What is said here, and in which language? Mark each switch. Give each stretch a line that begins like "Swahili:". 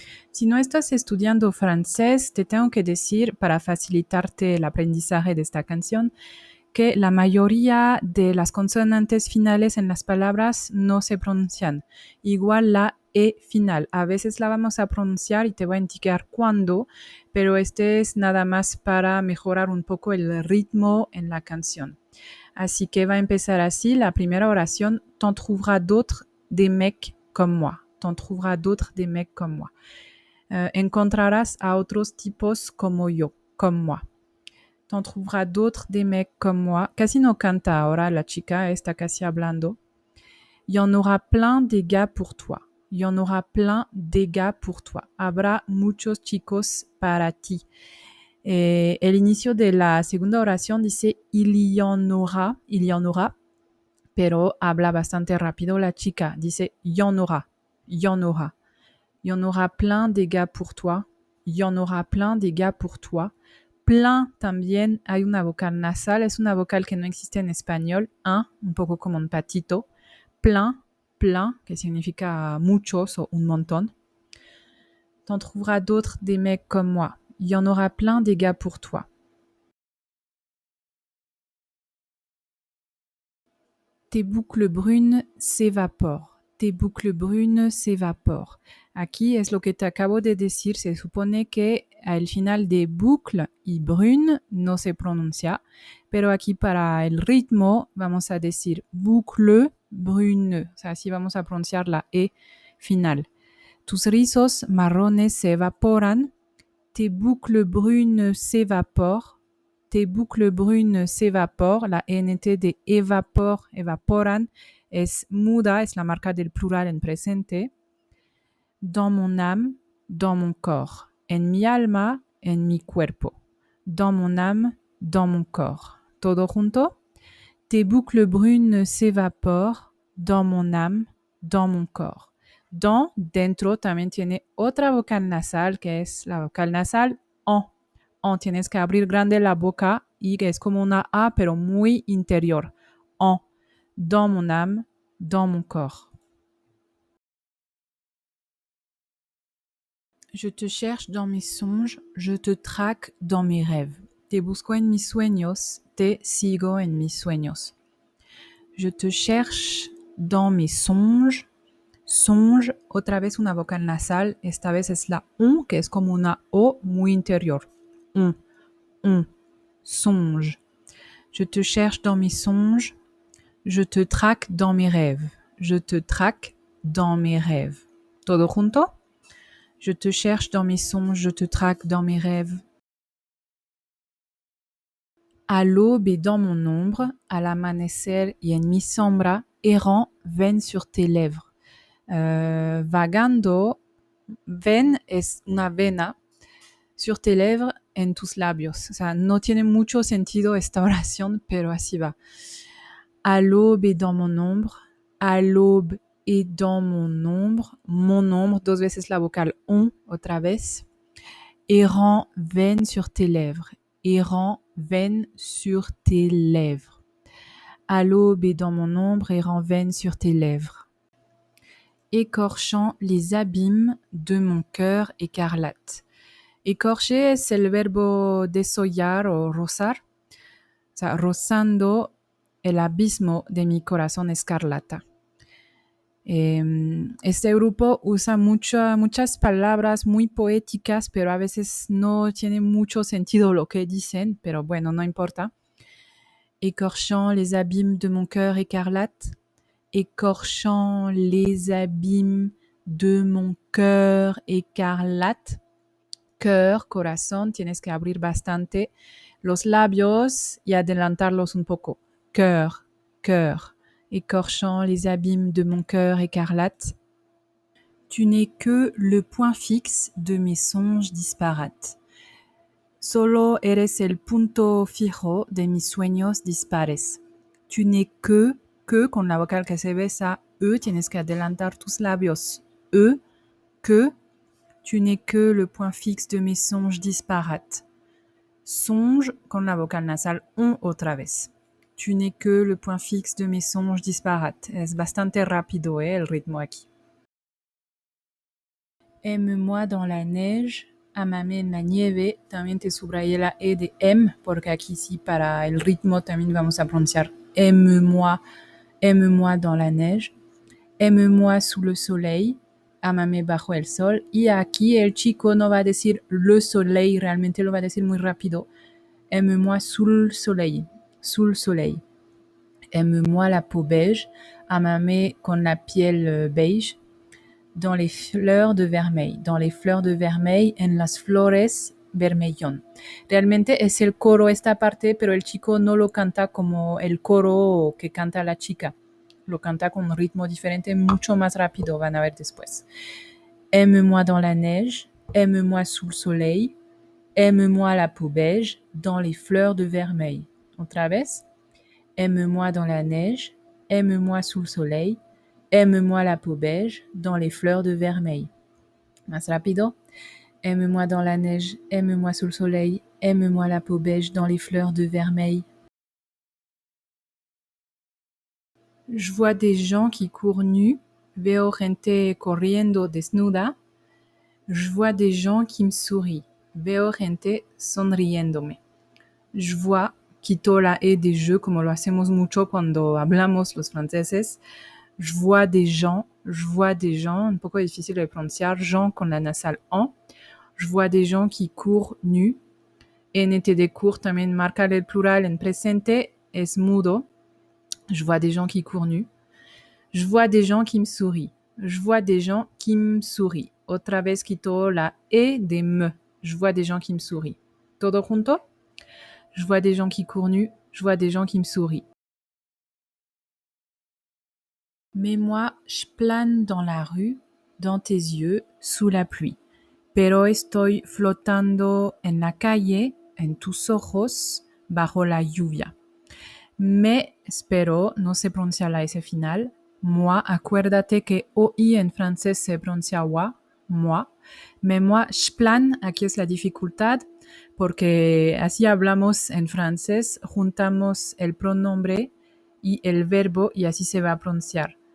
Spanish: Si no estás estudiando francés, te tengo que decir, para facilitarte el aprendizaje de esta canción, que la mayoría de las consonantes finales en las palabras no se pronuncian. Igual la E final. A veces la vamos a pronunciar y te voy a indicar cuándo, pero este es nada más para mejorar un poco el ritmo en la canción. Así que va a empezar así la primera oración.
French: T'en trouveras d'autres des mecs comme moi. T'en trouveras d'autres des mecs comme moi.
Spanish: Encontrarás a otros tipos como yo,
French: comme moi. T'en trouveras d'autres des mecs comme moi.
Spanish: Casi no canta ahora la chica, está casi hablando.
French: Il y en aura plein des gars pour toi. Il y en aura plein des gars pour toi.
Spanish: Habrá muchos chicos para ti. El inicio de la segunda oración dice
French: il y en aura,
Spanish: pero habla bastante rápido la chica. Dice
French: il y en aura, il y en aura. Il y en aura plein des gars pour toi. Il y en aura plein des gars pour toi.
Spanish: Plein también hay una vocal nasal, es una vocal que no existe en español, un poco como un patito. Plein, plein, que significa muchos o un montón.
French: T'en trouveras d'autres des mecs comme moi. Il y en aura plein des gars pour toi. Tes boucles brunes s'évaporent. Tes boucles brunes s'évaporent.
Spanish: Aquí es lo que te acabo de decir. Se supone que al final de boucle y brune no se pronuncia, pero aquí para el ritmo vamos a decir
French: boucle brune.
Spanish: O sea, así vamos a pronunciar la E final. Tus rizos marrones se evaporan.
French: Tes boucles brunes s'évaporent. Tes boucles brunes s'évaporent.
Spanish: La ENT de evapor, evaporan, es muda, es la marca del plural en presente.
French: Dans mon âme, dans mon corps.
Spanish: En mi alma, en mi cuerpo.
French: Dans mon âme, dans mon corps.
Spanish: Todo junto.
French: Tes boucles brunes s'évaporent dans mon âme, dans mon corps.
Spanish: Dans, dentro, también tiene otra vocal nasal, que es la vocal nasal en. En, tienes que abrir grande la boca y que es como una A, pero muy interior.
French: En, dans mon âme, dans mon corps. Je te cherche dans mes songes, je te traque dans mes rêves.
Spanish: Te busco en mis sueños, te sigo en mis sueños.
French: Je te cherche dans mes songes.
Spanish: Songe, otra vez una vocal nasal, esta vez es la on, que es como una O muy interior.
French: On, songe. Je te cherche dans mes songes, je te traque dans mes rêves. Je te traque dans mes rêves.
Spanish: Todo junto?
French: Je te cherche dans mes songes, je te traque dans mes rêves. À l'aube et dans mon ombre,
Spanish: al amanecer y en mi sombra,
French: errant, ven sur tes lèvres.
Spanish: Vagando, ven es una vena,
French: sur tes lèvres,
Spanish: en tus labios. O sea, no tiene mucho sentido esta oración, pero así va.
French: À l'aube et dans mon ombre, à l'aube et dans mon ombre,
Spanish: dos veces la vocal on, otra vez.
French: Errant, ven sur tes lèvres. Errant, ven sur tes lèvres. À l'aube et dans mon ombre, errant, ven sur tes lèvres. Écorchant les abîmes de mon cœur écarlate.
Spanish: Écorcher es el verbo desollar o rozar. O sea, rozando el abismo de mi corazón escarlata. Este grupo usa muchas palabras muy poéticas, pero a veces no tiene mucho sentido lo que dicen, pero bueno, no importa.
French: Écorchant les abîmes de mon cœur écarlate. Écorchant les abîmes de mon cœur écarlate.
Spanish: Cœur, corazón, tienes que abrir bastante los labios y adelantarlos un poco.
French: Cœur, cœur. Écorchant les abîmes de mon cœur écarlate. Tu n'es que le point fixe de mes songes disparates.
Spanish: Solo eres el punto fijo de mis sueños dispares.
French: Tu n'es que
Spanish: con la vocal que se besa, tienes que adelantar tus labios.
French: Que, tu n'es que le point fixe de mes songes disparates.
Spanish: Songe con la vocal nasal otra vez.
French: Tu n'es que le point fixe de mes songes disparates.
Spanish: Es bastante rápido, el ritmo aquí.
French: Aime-moi dans la neige,
Spanish: amame en la nieve. También te subrayé la E de M, porque aquí sí para el ritmo también vamos a pronunciar
French: aime-moi dans la neige. Aime-moi sous le soleil,
Spanish: amame bajo el sol. Y aquí el chico no va a decir
French: le soleil,
Spanish: realmente lo va a decir muy rápido.
French: Aime-moi sous le soleil, sous le soleil. Aime-moi la peau beige,
Spanish: amame con la piel beige.
French: Dans les fleurs de vermeil,
Spanish: en las flores vermellón. Realmente es el coro esta parte, pero el chico no lo canta como el coro que canta la chica. Lo canta con un ritmo diferente, mucho más rápido, van a ver después.
French: Aime-moi dans la neige, aime-moi sous le soleil, aime-moi la peau beige, dans les fleurs de vermeil.
Spanish: Otra vez.
French: Aime-moi dans la neige, aime-moi sous le soleil, aime-moi la peau beige, dans les fleurs de vermeil.
Spanish: Más rápido.
French: Aime-moi dans la neige, aime-moi sous le soleil, aime-moi la peau beige, dans les fleurs de vermeil. Je vois des gens qui courent nus.
Spanish: Veo gente corriendo desnuda.
French: Je vois des gens qui me sourient.
Spanish: Veo gente sonriéndome.
French: Je vois,
Spanish: quito la E de je, como lo hacemos mucho cuando hablamos los franceses.
French: Je vois des gens,
Spanish: un poco difícil de pronunciar, gens con la nasal en.
French: Je vois des gens qui courent nus.
Spanish: NT de court también marca el plural en presente, es mudo.
French: Je vois des gens qui courent nus. Je vois des gens qui me sourient. Je vois des gens qui me sourient.
Spanish: Otra vez quito la E de me.
French: Je vois des gens qui me sourient.
Spanish: Todo junto?
French: Je vois des gens qui courent nus. Je vois des gens qui me sourient. Mais moi, je plane dans la rue, dans tes yeux, sous la pluie.
Spanish: Pero estoy flotando en la calle, en tus ojos, bajo la lluvia. Me espero, no se pronuncia la S final. Moi, acuérdate que OI en francés se pronuncia wa, moi.
French: Mais moi, je plane,
Spanish: aquí es la dificultad, porque así hablamos en francés, juntamos el pronombre y el verbo y así se va a pronunciar.